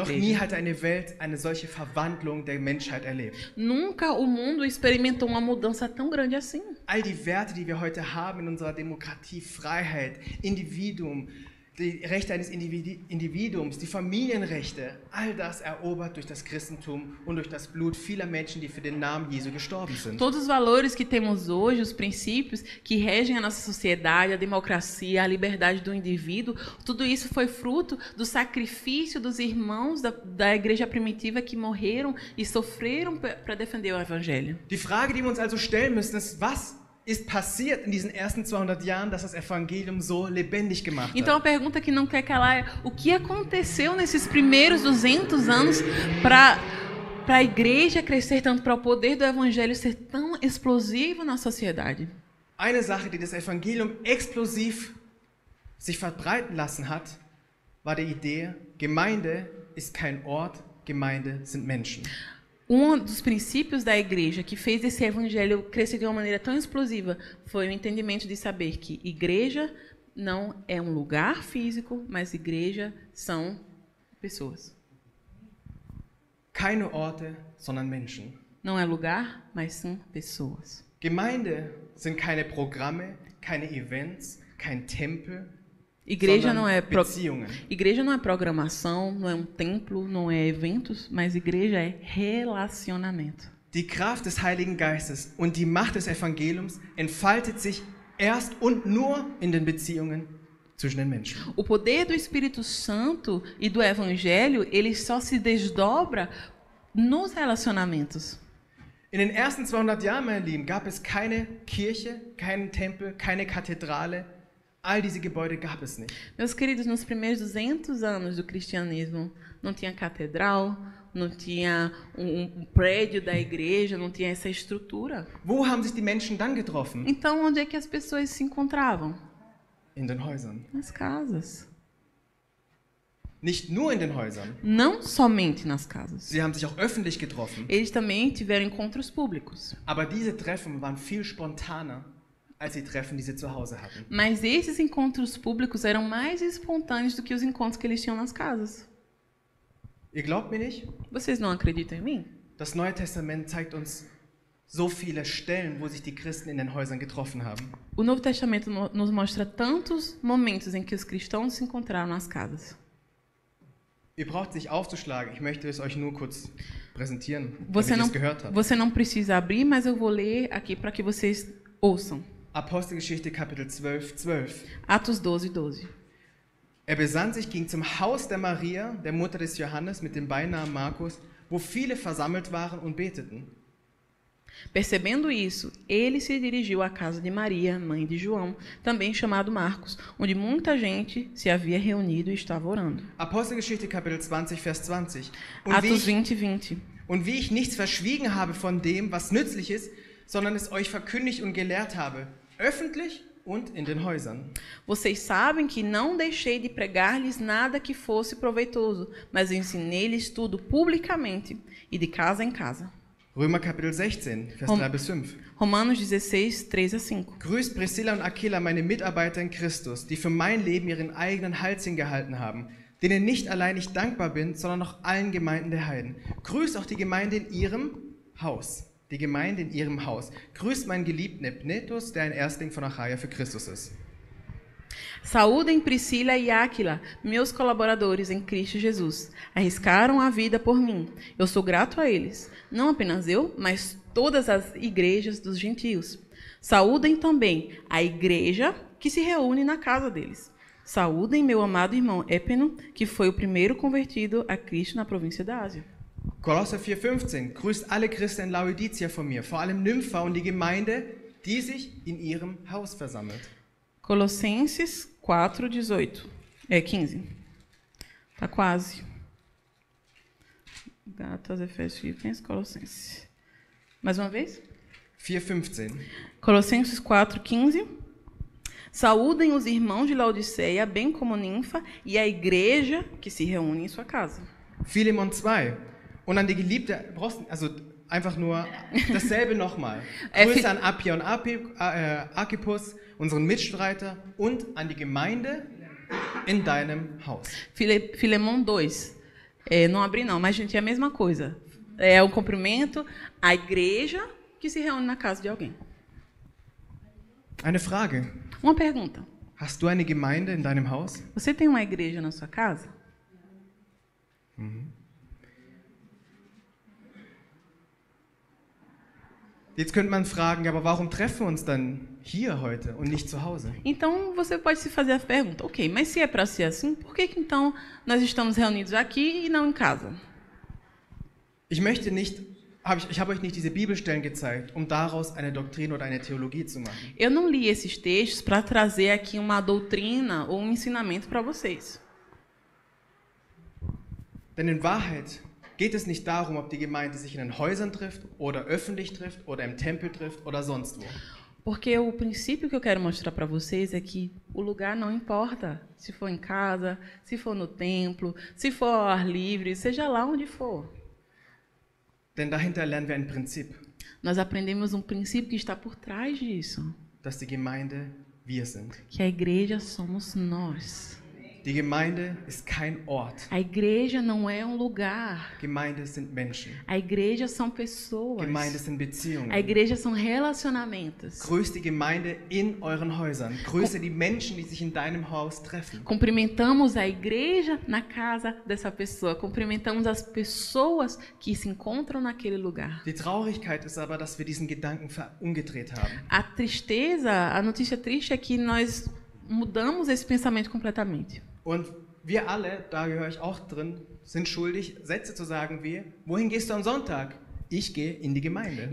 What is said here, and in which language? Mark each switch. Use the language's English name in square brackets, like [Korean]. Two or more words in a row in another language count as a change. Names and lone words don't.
[German] Noch nie [Portuguese] igreja. [German] hatte eine Welt eine solche Verwandlung der Menschheit erlebt. [Portuguese] Nunca o mundo experimentou uma mudança tão grande assim. [German] All die Werte, die wir heute haben in unserer Demokratie, Freiheit, Individuum, die Rechte eines Individuums, die Familienrechte, all das erobert durch das Christentum und durch das Blut vieler Menschen, die für den Namen Jesu gestorben sind. [Portuguese] Todos os valores que temos hoje, os princípios que regem a nossa sociedade, a democracia, a liberdade do indivíduo, tudo isso foi fruto do sacrifício dos irmãos da igreja primitiva que morreram e sofreram para defender o evangelho. [German] Die Frage, die wir uns also stellen müssen, ist, was ist passiert in diesen ersten 200 Jahren, dass das Evangelium so lebendig gemacht [Portuguese] Então a [German] hat? [Portuguese] pergunta que não quer calar é: o que aconteceu nesses primeiros 200 anos para a igreja crescer tanto, para o poder do evangelho ser tão explosivo na sociedade? [German] Eine Sache, die das Evangelium explosiv sich verbreiten lassen hat, war die Idee, Gemeinde ist kein Ort, Gemeinde sind Menschen. [Portuguese] Dos princípios da igreja que fez esse evangelho crescer de uma maneira tão explosiva foi o entendimento de saber que igreja não é um lugar físico, mas igreja são pessoas. [German] Keine Orte, sondern Menschen. [Portuguese] Não é lugar, mas sim pessoas. [German] Gemeinde sind keine Programme, keine Events, kein Tempel, [Portuguese] Igreja [German] sondern [Portuguese] não é [German] Beziehungen. [Portuguese] igreja não é programação, não é um templo, não é eventos, mas igreja é relacionamento. [German] Die Kraft des Heiligen Geistes und die Macht des Evangeliums entfaltet sich erst und nur in den Beziehungen zwischen den Menschen. [Portuguese] O poder do Espírito Santo e do evangelho, ele só se desdobra nos relacionamentos. [German] In den ersten 200 Jahren, meine Lieben, gab es keine Kirche, keinen Tempel, keine Kathedrale. All diese Gebäude gab es nicht. [Portuguese] Meus queridos, nos primeiros 200 anos do cristianismo, não tinha catedral, não tinha um prédio da igreja, não tinha essa estrutura. [German] Wo haben sich die Menschen dann getroffen? [Portuguese] Então, onde é que as pessoas se encontravam? [German] In den Häusern. [Portuguese] Nas casas. [German] Nicht nur in den Häusern. [Portuguese] Não somente nas casas. [German] Sie haben sich auch öffentlich getroffen. [Portuguese] Eles também tiveram encontros públicos. [German] Aber diese Treffen waren viel spontaner als die Treffen, die sie zu Hause hatten. [Portuguese] Mas esses encontros públicos eram mais espontâneos do que os encontros que eles tinham nas casas. [German] Ihr glaubt mir nicht? [Portuguese] Vocês não acreditam em mim? [German] Das Neue Testament zeigt uns so viele Stellen, wo sich die Christen in den Häusern getroffen haben. [Portuguese] O Novo Testamento nos mostra tantos momentos em que os cristãos se encontraram nas casas. [German] Ihr braucht nicht aufzuschlagen, ich möchte es euch nur kurz präsentieren, [Portuguese] Você [German] damit ihr [Portuguese] não, [German] es gehört habt. [Portuguese] você não precisa abrir, mas eu vou ler aqui para que vocês ouçam. [German] Apostelgeschichte Kapitel 12, 12. [Portuguese] Atos 12, 12. [German] Besann sich, ging zum Haus der Maria, der Mutter des Johannes, mit dem Beinamen Markus, wo viele versammelt waren und beteten. [Portuguese] Percebendo isso, ele se dirigiu à casa de Maria, mãe de João, também chamado Marcos, onde muita gente se havia reunido e estava orando. [German] Apostelgeschichte Kapitel 20, Vers 20. [Portuguese] Atos 20, 20. [German] Und wie ich nichts verschwiegen habe von dem, was nützlich ist, sondern es euch verkündigt und gelehrt habe, öffentlich und in den Häusern. [Portuguese] Vocês sabem que não deixei de pregar-lhes nada que fosse proveitoso, mas ensinei-lhes tudo publicamente e de casa em casa. [German] Römer Kapitel 16, Vers 3 bis 5. [Portuguese] Romanos 16, 3 a 5. [German] Grüßt Priscilla und Aquila, meine Mitarbeiter in Christus, die für mein Leben ihren eigenen Hals hingehalten haben, denen nicht allein ich dankbar bin, sondern auch allen Gemeinden der Heiden. Grüßt auch die Gemeinde in ihrem Haus. Die Gemeinde in ihrem Haus. Grüßt meinen geliebten Epnetus, der ein Erstling von Achaia für Christus ist. [Portuguese] Saúdem Priscila e Áquila, meus colaboradores em Cristo Jesus. Arriscaram a vida por mim. Eu sou grato a eles. Não apenas eu, mas todas as igrejas dos gentios. Saúdem também a igreja que se reúne na casa deles. Saúdem meu amado irmão Épeno, que foi o primeiro convertido a Cristo na província da Ásia. [German] Kolosser 4,15. Grüßt alle Christen in Laodicea von mir, vor allem Nympha und die Gemeinde, die sich in ihrem Haus versammelt. [Portuguese] Colossenses 4, 18. 15. Tá quase. Gálatas, Efésios, Filipenses, Colossenses. Mais uma vez? 4,15. Colossenses 4, 15. Saúdem os irmãos de Laodiceia, bem como Ninfa, e a igreja que se reúne em sua casa. [German] Philemon 2. Und an die Geliebte, also einfach nur dasselbe nochmal. Grüße an Appia und Archippus, unseren Mitstreiter, und an die Gemeinde in deinem Haus. [Portuguese] Filemon 2. Não abri não, mas gente, é a mesma coisa. É o cumprimento à igreja que se reúne na casa de alguém. [German] Eine Frage. [Portuguese] Uma pergunta. [German] Hast du eine Gemeinde in deinem Haus? [Portuguese] Você tem uma igreja na sua casa? [German] Jetzt könnte man fragen, aber warum treffen wir uns dann hier heute und nicht zu Hause? [Portuguese] Então você pode se fazer a pergunta, ok, mas se é para ser assim, por que então nós estamos reunidos aqui e não em casa? [German] Ich habe euch nicht diese Bibelstellen gezeigt, um daraus eine Doktrin oder eine Theologie zu machen. [Portuguese] Eu não li esses textos para trazer aqui uma doutrina ou um ensinamento para vocês. [German] Denn in Wahrheit geht es nicht darum, ob die Gemeinde sich in den Häusern trifft oder öffentlich trifft oder im Tempel trifft oder sonst wo. [Portuguese] Porque o princípio que eu quero mostrar para vocês é que o lugar não importa. Se for em casa, se for no templo, se for ao ar livre, seja lá onde for. [German] Denn dahinter lernen wir ein Prinzip, [Portuguese] Nós aprendemos um princípio que está por trás disso, [German] dass die Gemeinde wir sind. [Portuguese] que a igreja somos nós. [German] Die Gemeinde ist kein Ort. [Portuguese] A igreja não é um lugar. [German] Gemeinde sind Menschen. [Portuguese] A igreja são pessoas. [German] Gemeinde sind Beziehungen. [Portuguese] A igreja são relacionamentos. [German] Grüßt die Gemeinde in euren Häusern. Grüße die Menschen, die sich in deinem Haus treffen. [Portuguese] Cumprimentamos a igreja na casa dessa pessoa. Cumprimentamos as pessoas que se encontram naquele lugar. [German] Die Traurigkeit ist aber, dass wir diesen Gedanken umgedreht haben. [Portuguese] A tristeza, a notícia triste é que nós mudamos esse pensamento completamente. [German] Und wir alle, da gehöre ich auch drin, sind schuldig, Sätze zu sagen wie, wohin gehst du am Sonntag? Ich gehe in die Gemeinde.